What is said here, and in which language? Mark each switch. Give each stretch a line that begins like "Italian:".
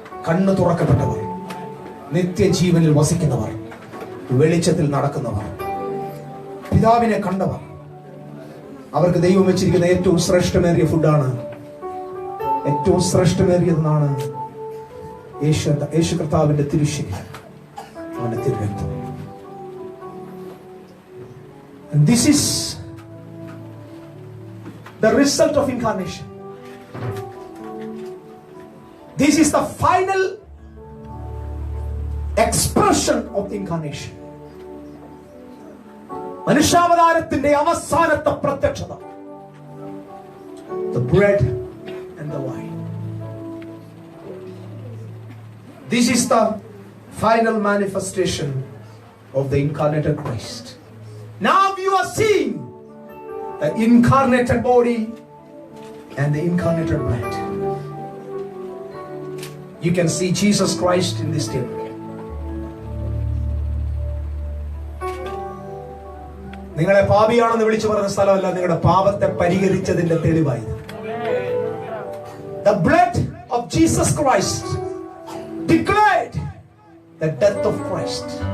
Malayalam: കണ്ണ് തുറക്കപ്പെട്ടവർ, നിത്യജീവനിൽ വസിക്കുന്നവർ, വെളിച്ചത്തിൽ നടക്കുന്നവർ, പിതാവിനെ കണ്ടവർ, അവർക്ക് ദൈവം വെച്ചിരിക്കുന്ന ഏറ്റവും ശ്രേഷ്ഠമേറിയ ഫുഡാണ്, ഏറ്റവും ശ്രേഷ്ഠമേറിയതെന്നാണ് യേശു കർത്താവിന്റെ തിരുശരീരം, അവന്റെ തിരുരക്തം.
English: And this is the result of incarnation. This is the final expression of the incarnation.
Malayalam: മനുഷ്യാവതാരത്തിന്റെ അവസാനത്തെ പ്രത്യക്ഷത.
English: The bread and the wine. This is the final manifestation of the incarnated Christ. Now you are seeing the incarnated body and the incarnated bread. You can see Jesus Christ in this table.
Malayalam: നിങ്ങളെ പാപിയാണെന്ന് വിളിച്ചു പറഞ്ഞ സ്ഥലമല്ല, നിങ്ങളുടെ പാപത്തെ പരിഹരിച്ചതിന്റെ തെളിവായത്.
English: The blood of Jesus Christ declared the death of Christ.